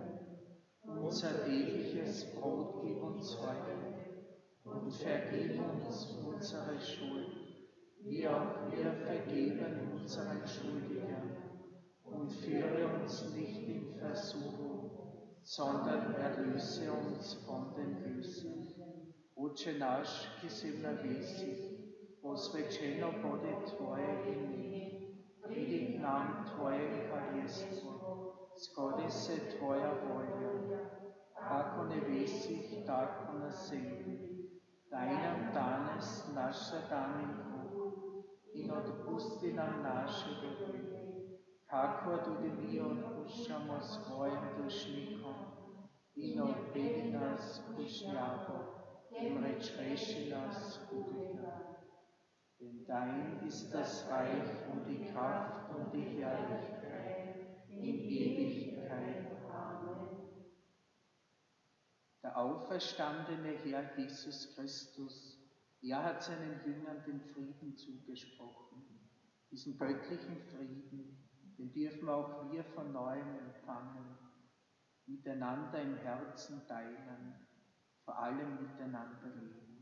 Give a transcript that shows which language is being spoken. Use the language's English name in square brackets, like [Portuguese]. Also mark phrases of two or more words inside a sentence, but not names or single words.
[German] Unser tägliches Brot gib uns heute und vergib uns unsere Schuld, wie auch wir vergeben unseren Schuldigern. Und führe uns nicht in Versuchung, sondern erlöse uns von den Bösen. [Slovenian] Oče naš, ki si v nebesih, posvečeno bodi Tvoje ime, pridi k nam Tvoje kraljestvo, zgodi se Tvoja volja, kako v nebesih, tako na zemlji. Daj nam danes naš vsakdanji kruh in odpusti nam naše dolge, kako tudi mi odpuščamo svojim dolžnikom, in ne odpelji nas v kušnjavo, temveč reši nas hudega. [German] Denn dein ist das Reich und die Kraft und die Herrlichkeit in Ewigkeit. Amen. Der auferstandene Herr Jesus Christus, er hat seinen Jüngern den Frieden zugesprochen, diesen göttlichen Frieden, den dürfen auch wir von neuem empfangen, miteinander im Herzen teilen, vor allem miteinander leben.